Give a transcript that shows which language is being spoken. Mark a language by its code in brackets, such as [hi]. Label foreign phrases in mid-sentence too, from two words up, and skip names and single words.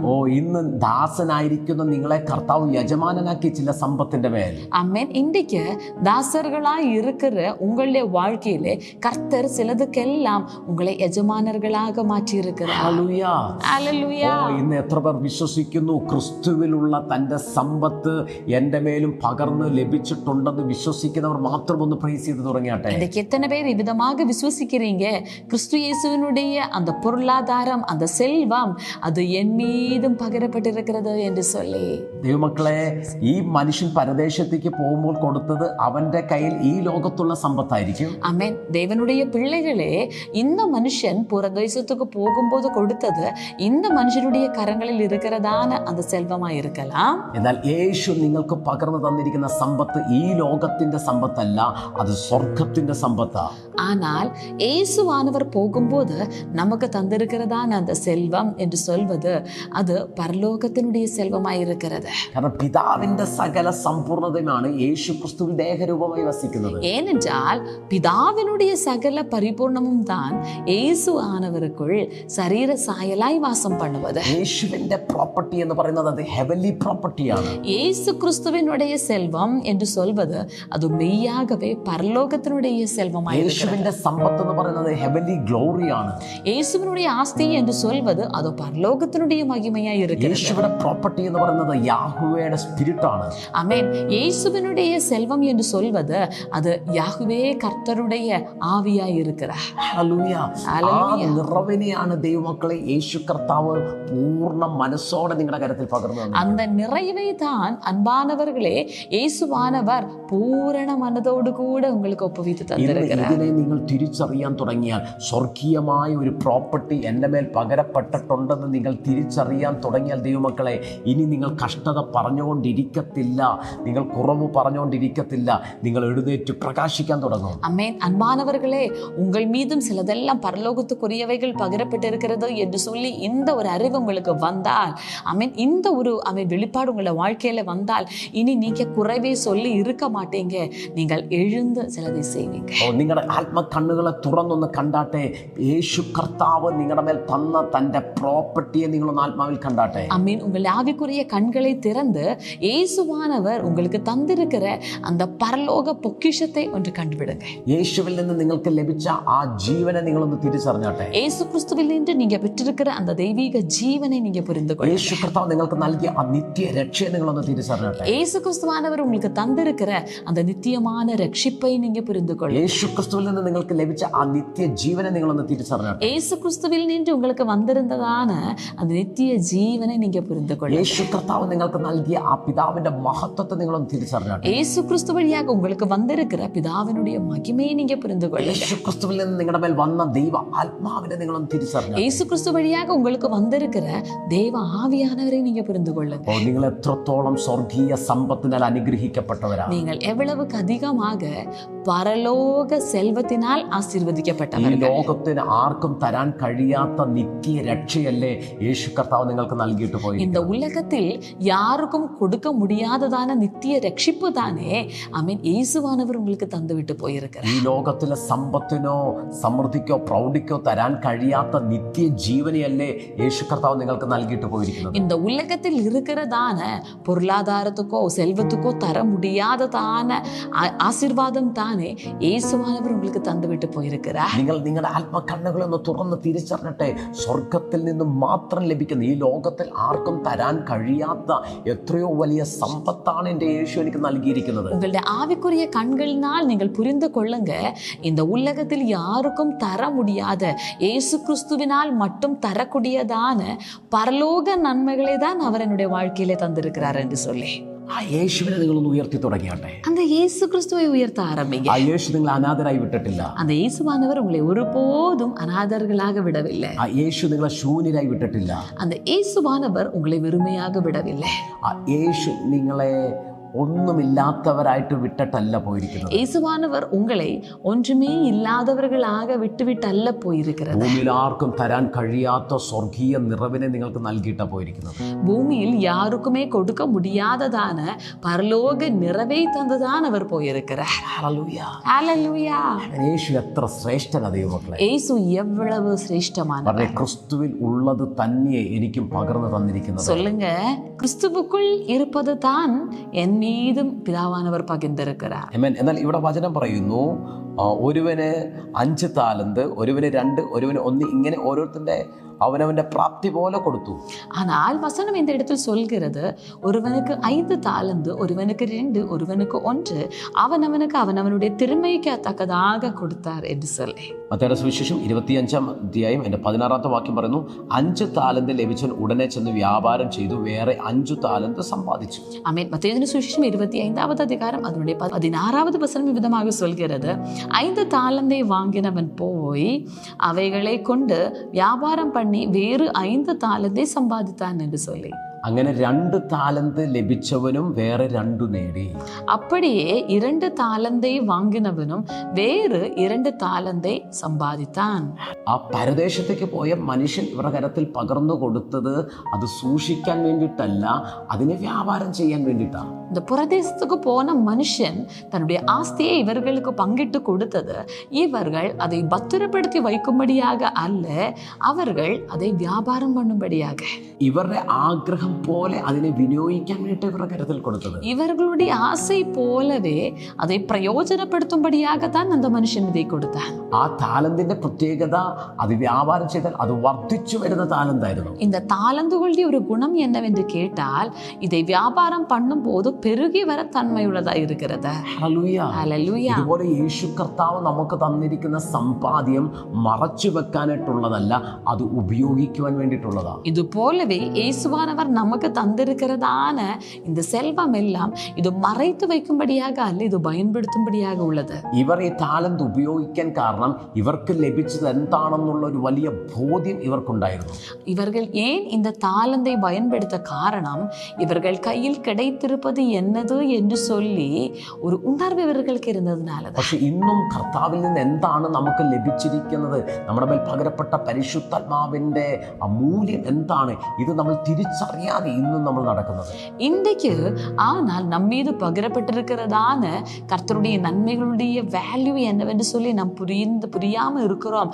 [ml] ഓ, ഇന്ന് ദാസനായിരിക്കുന്ന നിങ്ങളെ കർത്താവ് യജമാനനാക്കി ചില സമ്പത്തിന്റെ മേൽ. [ta] ஆமென். இன்றைக்கு தாசர்களாய் இருக்கிற உங்களுடைய வாழ்க்கையிலே கர்த்தர் சிலதுக்கெல்லாம் உங்களை യജമാനர்களாக மாற்றி இருக்கிறார். [ml] ഹല്ലേലൂയ. ഇന്ന് എത്ര പേർ വിശ്വസിക്കുന്നു ക്രിസ്തുവിലുള്ള തന്റെ സമ്പത്ത് എന്റെ മേലും പകർന്ന് ലഭിച്ചിട്ടുണ്ടെന്ന് വിശ്വസിക്കുന്നവർ മാത്രം ഒന്ന് പ്രൈസ് ചെയ്ത് തുടങ്ങിയാട്ടെ. [ta] இன்றைக்கு எத்தனை பேர் இவ்விதமாக விசுவசிக்கிறீங்க? கிறிஸ்து இயேசுவினுடைய அந்த பொருளாதாரம், அந்த செல்வம், அது என் மீதும் பகிரப்பட்டிருக்கிறது என்று சொல்லி. [ml] ദൈവമക്കളെ, ഈ മനുഷ്യൻ പരദേശത്തേക്ക് പോകുമ്പോൾ കൊടുത്തത് അവന്റെ കയ്യിൽ ഈ ലോകത്തുള്ള സമ്പത്തായിരിക്കും. ആമേൻ. [ta] தேவனுடைய பிள்ளைகளே, இந்த மனுஷன் புறதேசத்துக்கு போகும்போது கொடுத்தது இந்த மனுஷனுடைய கரங்களில் இருக்கிறதான அந்த செல்வமாய் இருக்கலாம். [ml] എന്നാൽ യേശു നിങ്ങൾക്ക് പകർന്നു തന്നിരിക്കുന്ന സമ്പത്ത് ഈ ലോകത്തിന്റെ സമ്പത്തല്ല, അത് സ്വർഗത്തിന്റെ സമ്പത്താ. [ta] ஆனால் இயேசுவானவர் போகும்போது நமக்கு தந்திருக்கிறதான அந்த செல்வம் என்று சொல்வது அது பரலோகத்தினுடைய செல்வமாய் இருக்கிறது. [ml] കാരണം പിതാവിന്റെ സകല സമ്പൂർണതയുമാണ് യേശു ക്രിസ്തുവിൽ ദേഹരൂപമായി വസിക്കുന്നത്. [ta] ஏனென்றால் பிதாவினுடைய சகல பரிபூர்ணமும் தான் இயேசு ஆனவருக்குள் சரீர சாயலாய் வாசம் பண்ணுவது. [ml] യേശുവിന്റെ പ്രോപ്പർട്ടി എന്ന് പറയുന്നത് അത് [en] heavenly propertyയാണ്. [ta] இயேசு கிறிஸ்துவினுடைய செல்வம் என்று சொல்வது அது மெய்யாகவே பரலோகத்தினுடைய செல்வமாய் இருக்கிறது. [ml] യേശുവിന്റെ സമ്പത്ത് എന്ന് പറയുന്നത് [en] heavenly gloryയാണ്. [ta] இயேசுவினுடைய ஆஸ்தி என்று சொல்வது அது பரலோகத்தினுடைய மகிமையாய் இருக்கிறது. [ml] യേശുവിന്റെ പ്രോപ്പർട്ടി എന്ന് പറയുന്നത് യാഹ്വേയുടെ സ്പിരിറ്റ് ആണ്. [ta] ஆமென். இயேசுவினுடைய செல்வம் என்று சொல்வது அது யாஹ்வே கர்த்தருடைய ஆவியாய் இருக்கிறார். [ml] ഹല്ലേലൂയ. ആ നിറവിനെയാണ് ദൈവമക്കളെ യേശു കർത്താവ് പൂർണ്ണ മനസ്സോടെ നിങ്ങളുടെ കരത്തിൽ പകർന്നു തന്നത്. [ta] அந்த நிறைவை தான் அன்பானவர்களே இயேசுவானவர் பூரண மனதோடு கூட உங்களுக்கு ஒப்புவித்து தந்திருக்கிறார். [ml] ഇതിനെ നിങ്ങൾ തിരിച്ചറിയാൻ തുടങ്ങിയാൽ, സ്വർഗീയമായ ഒരു പ്രോപ്പർട്ടി എൻ്റെ മേൽ പകരപ്പെട്ടിട്ടുണ്ടെന്ന് നിങ്ങൾ തിരിച്ചറിയാൻ തുടങ്ങിയാൽ ദൈവമക്കളെ, ഇനി നിങ്ങൾ കഷ്ടത പറഞ്ഞുകൊണ്ടിരിക്കത്തില്ല, നിങ്ങൾ കുറവ് പറഞ്ഞുകൊണ്ടിരിക്കത്തില്ല, നിങ്ങൾ എഴുന്നേറ്റ് പ്രകാശിക്കാൻ തുടങ്ങും. [ta] ஆமென். அன்பானவர்களே, உங்கள் மீதும் சிலதெல்லாம் பரலோகத்துக்குரியவைகள் பகிரப்பட்டிருக்கிறது என்று சொல்லி இந்த ஒரு அறிவு உங்களுக்கு வந்தால், ஆமென், இந்த ஒரு வெளிப்பாடு உங்களை வாழ்க்கையில வந்தால் இனி நீங்க குறைவே சொல்லி இருக்க மாட்டீங்க. நீங்கள் எழுந்து சிலதை செய்வீங்க. [ml] നിങ്ങളുടെ ആത്മകണ്ണുകളെ തുറന്നൊന്ന് കണ്ടാട്ടെ. യേശു കർത്താവ് നിങ്ങളുടെ മേൽ തന്ന തൻ്റെ പ്രോപ്പർട്ടിയെ നിങ്ങളൊന്ന് ആത്മാവിൽ കണ്ടാട്ടെ. [ta] ஆமென். உங்கள் ஆவிக்குரிய கண்களை திறந்து இயேசுவானவர் உங்களுக்கு தந்திருக்கிற அந்த பரலோக பொக்கிஷத்தை ஒன்று கண்டுபிடுங்க. [ml] യേശുവിൽ നിന്ന് നിങ്ങൾക്ക് ലഭിച്ച ആ ജീവനെ നിങ്ങളൊന്ന് തിരിച്ചറിഞ്ഞാട്ടെ. [ta] இயேசு கிறிஸ்துவில் நின்று நீங்க பெற்றிருக்கிற அந்த தெய்வீக ஜீவனை நீங்க புரிந்து கொள்ளுங்க. [ml] യേശു കർത്താവ് നിങ്ങൾക്ക് നൽകിയ ആ നിത്യ രക്ഷയെ നിങ്ങളൊന്ന് തിരിച്ചറിഞ്ഞാട്ടെ. [ta] இயேசு கிறிஸ்துவானவர் உங்களுக்கு தந்திருக்கிற அந்த நித்தியமான ரட்சிப்பை நீங்க புரிந்து கொள்ளுங்க. [ml] യേശു ക്രിസ്തുവിൽ നിന്ന് നിങ്ങൾക്ക് ലഭിച്ച ആ നിത്യ ജീവനെ നിങ്ങളൊന്ന് തിരിച്ചറിഞ്ഞാട്ടെ. [ta] இயேசு கிறிஸ்துவில் நின்று உங்களுக்கு வந்திருந்ததான அந்த நித்திய ஜீவனை நீங்க புரிந்து கொள்ளுங்க. [ml] യേശു കർത്താവ് നിങ്ങൾക്ക് നൽകിയ ആ പിതാവിന്റെ പിതാവിന്റെ മഹത്വത്തെ നിങ്ങളൊന്ന് തിരിച്ചറിഞ്ഞാട്ടെ. [ta] இயேசு கிறிஸ்து வழியாக உங்களுக்கு வந்திருக்கிற பிதாவினுடைய மகிமையை நீங்க புரிந்து கொள்ளுங்க. [ml] യേശു ക്രിസ്തുവിൽ നിന്ന് നിങ്ങളുടെ മേൽ വന്ന ദൈവ ആത്മാവിനെ നിങ്ങളൊന്ന് തിരിച്ചറിഞ്ഞാട്ടെ. [ta] இயேசு கிறிஸ்து வழியாக உங்களுக்கு வந்திருக்கிற தேவ ஆவியானவரை நீங்க புரிந்து கொள்ளுங்க. [ml] നിങ്ങൾ എത്രത്തോളം സ്വർഗീയ സമ്പത്തിനാൽ അനുഗ്രഹിക്കപ്പെട്ടവരാണ്. [ta] நீங்கள் எவ்வளவுக்கு அதிகமாக பரலோக செல்வத்தினால் [ml] ഈ [ta] ஆசீர்வதிக்கப்பட்டவர்கள். [ml] ലോകത്തിന് ആർക്കും തരാൻ കഴിയാത്ത നിത്യ രക്ഷയല്ലേ യേശു കർത്താവ് നിങ്ങൾക്ക് നൽകിയിട്ട് പോയി. [ta] இந்த உலகத்தில் யாருக்கும் கொடுக்க முடியாததான நித்திய ரட்சிப்பு தானே ஆமென் இயேசுவானவர் உங்களுக்கு தந்து விட்டு போயிருக்கிறார். [ml] ഈ ലോകത്തിലെ സമ്പത്തിനോ സമൃദ്ധിക്കോ പ്രൗഢിക്കോ തരാൻ കഴിയാത്ത നിത്യ ജീവനെയല്ലേ യേശു കർത്താവ് നിങ്ങൾക്ക് നൽകിയിട്ട് പോയിരിക്കുന്നത്. [ta] இந்த உலகத்தில் இருக்கிறதான பொருளாதாரத்துக்கோ செல்வத்துக்கோ தர முடியாததான ஆசீர்வாதம் தானே இயேசுவானவர் உங்களுக்கு தந்து விட்டு போயிருக்கிறார். [ml] നിങ്ങൾ നിങ്ങളുടെ ആത്മകണ്ണുകളൊന്ന് തുറന്ന് തിരിച്ചറിഞ്ഞിട്ടെ. സ്വർഗത്തിൽ നിന്ന് മാത്രം ലഭിക്കുന്ന, ഈ ലോകത്തിൽ ആർക്കും തരാൻ കഴിയാത്ത എത്രയോ വലിയ സമ്പത്താണ് എൻ്റെ യേശു എനിക്ക് നൽകിയിരിക്കുന്നത്. [ta] உங்களுடைய ஆவிக்குரிய கண்களினால் நீங்கள் புரிந்து கொள்ளுங்க, இந்த உலகத்தில் யாருக்கும் தர முடியாத இயேசு கிறிஸ்துவினால் மட்டும் தரக்கூடியதான பரலோக நன்மைகளை தான் அவர் என்னுடைய வாழ்க்கையிலே தந்திருக்கிறார் என்று சொல்லி [ml] ആ യേശുവിനെ നിങ്ങളൊന്ന് ഉയർത്തി തുടങ്ങിയാട്ടെ. [ta] அந்த இயேசு கிறிஸ்துவை உயர்த்த ஆரம்பிங்க. [ml] ആ യേശു നിങ്ങൾ അനാഥരായി വിട്ടിട്ടില്ല. [ta] அந்த இயேசுவானவர் உங்களை ஒருபோதும் அநாதர்களாக விடவில்லை. [ml] ആ യേശു നിങ്ങളെ ശൂന്യരായി വിട്ടിട്ടില്ല. [ta] அந்த இயேசுவானவர் உங்களை வெறுமையாக விடவில்லை. [ml] ആ യേശു നിങ്ങളെ ഒന്നുമില്ലാത്തവരായിട്ട് വിട്ടിട്ടല്ല പോയിരിക്കുന്നത്. [ta] இயேசுவானவர் உங்களை ஒன்றுமே இல்லாதவர்களாக விட்டுவிட்டல்ல போயிருக்கிறது. [ml] ഭൂമിയിൽ ആർക്കും തരാൻ കഴിയാത്ത സ്വർഗീയ നിറവിനെ നിങ്ങൾക്ക് നൽകിയിട്ടാ പോയിരിക്കുന്നത്. [ta] பூமியில் யாருக்குமே கொடுக்க முடியாததான பரலோக நிறைவை தந்துதான் அவர் போயிருக்கிறார். [ml] ഹല്ലേലൂയ. [ta] ஹல்லேலூயா. [ml] യേശു എത്ര ശ്രേഷ്ഠനാ ദൈവമക്കളെ. [ta] இயேசு எவ்வளவு சிரேஷ்டமானவர். [ml] പറഞ്ഞേ, ക്രിസ്തുവിൽ ഉള്ളത് തന്നെ എനിക്കും പകർന്നു തന്നിരിക്കുന്നത്. [ta] சொல்லுங்க, கிறிஸ்துவுக்குள் இருப்பது தான் என் மீதும் பிதாவானவர் பகிர்ந்திருக்கிறார். [ml] ആമേൻ. എന്നാൽ ഇവിടെ വചനം പറയുന്നു, ഒരുവന് 5 താലന്ത്, ഒരുവന് 2, ഒരുവന് 1, ഇങ്ങനെ ഓരോരുത്തരുടെ അവനവന്റെ പ്രാപ്തി പോലെ കൊടുത്തു. ஆனால் வசனம் இந்த இடத்தில் சொல்கிறது, ஒருவனுக்கு 5 தாலந்து, ஒருவனுக்கு 2, ஒருவனுக்கு 1, அவனவனுக்கு அவனவனுடைய திறமைக்கு தக்கதாக கொடுத்தார் என்று சொல்லி. മത്തായിയുടെ സുവിശേഷം 25-ാം അധ്യായം 16-ാമത്തെ വാക്യം പറയുന്നു, 5 താലന്ത് ലഭിച്ചവൻ ഉടനെ ചെന്ന് വ്യാപാരം ചെയ്തു വേറെ 5 താലന്ത് സമ്പാദിച്ചു. [ta] ஆமென். மத்தேயு சுவிசேஷம் 25-வது அதிகாரம் அதனுடைய 16வது வசனம் விதமாக சொல்கிறது, 5 தாலந்தை வாங்கினவன் போய் அவைகளை கொண்டு வியாபாரம் பண்ணி வேறு 5 தாலந்தை சம்பாதித்தான் என்று சொல்லி. [ml] അങ്ങനെ 2 താലന്ത് ലഭിച്ചവനും വേറെ 2 നേടി. [ta] அப்படியே 2 தாலந்தை வாங்கினவனும் வேறு 2 தாலந்தை சம்பாதித்தான். [ml] ആ പരദേശത്തേക്ക് പോയ മനുഷ്യൻ ഇവരുടെ കരത്തിൽ പകർന്നു കൊടുത്തത് അത് സൂക്ഷിക്കാൻ വേണ്ടിയിട്ടല്ല, അതിനെ വ്യാപാരം ചെയ്യാൻ വേണ്ടിയിട്ടാണ്. [ta] இந்த புரதேசத்துக்கு போன மனுஷன் தன்னுடைய ஆஸ்தியை இவர்களுக்கு பங்கிட்டு கொடுத்தது இவர்கள் அதை பத்திரப்படுத்தி வைக்கும்படியாக அல்ல, அவர்கள் அதை வியாபாரம் பண்ணும்படியாக, [ml] ഇവരുടെ ആഗ്രഹം പോലെ അതിനെ വിനിയോഗിക്കാൻ വേണ്ടിയിട്ട് ഇവരുടെ കരത്തിൽ കൊടുത്തത്. [ta] இவர்களுடைய ஆசை போலவே அதை பிரயோஜனப்படுத்தும்படியாக தான் அந்த மனுஷன் இதை கொடுத்தான். [ml] ആ താലന്തിന്റെ പ്രത്യേകത, അത് വ്യാപാരം ചെയ്താൽ അത് വർദ്ധിച്ചു വരുന്ന താലന്തായിരുന്നു. [ta] இந்த தாலந்துகளுடைய ஒரு குணம் என்னவென்று கேட்டால், இதை வியாபாரம் பண்ணும் போது பெருகி வர தன்மையுள்ளதா இருக்கிறது. [ml] ഹല്ലേലൂയ. ഹല്ലേലൂയ. ഇതുപോലെ യേശു കർത്താവ് നമുക്ക് തന്നിരിക്കുന്ന സമ്പാദ്യം മറച്ചു വെക്കാനായിട്ടുള്ളതല്ല, അത് ഉപയോഗിക്കുവാൻ വേണ്ടിയിട്ടുള്ളതാണ്. [ta] இது போலவே இயேசுவானவர் நமக்கு தந்திருக்கிறதான இந்த செல்வம் எல்லாம் இது மறைத்து வைக்கும்படியாக அல்ல, இது பயன்படுத்தும்படியாக உள்ளது. [ml] ഇവർ ഈ താലന്ത് ഉപയോഗിക്കാൻ കാരണം ഇവർക്ക് ലഭിച്ചത് എന്താണെന്നുള്ള ഒരു വലിയ ബോധ്യം ഇവർക്കുണ്ടായിരുന്നു. [ta] இவர்கள் ஏன் இந்த தாளந்தை பயன்படுத்த காரணம், இவர்கள் கையில் கிடைத்திருப்பது என்னது என்று சொல்லி ஒரு உணர்வு இவர்களுக்கு இருந்ததுனால. [ml] പക്ഷെ ഇന്നും കർത്താവിൽ നിന്ന് എന്താണ് നമുക്ക് ലഭിച്ചിരിക്കുന്നത്, നമ്മുടെ മേൽ പകരപ്പെട്ട പരിശുദ്ധാത്മാവിന്റെ മൂല്യം എന്താണ്, ഇത് നമ്മൾ തിരിച്ചറിയാതെ ഇന്നും നമ്മൾ നടക്കുന്നത്. [ta] இன்றைக்கு ஆனால் நம்மீது பகிரப்பட்டிருக்கிறதான கர்த்தருடைய நன்மைகளுடைய வேல்யூ என்னவென்று சொல்லி நாம் புரியாமல் இருக்கிறோம்.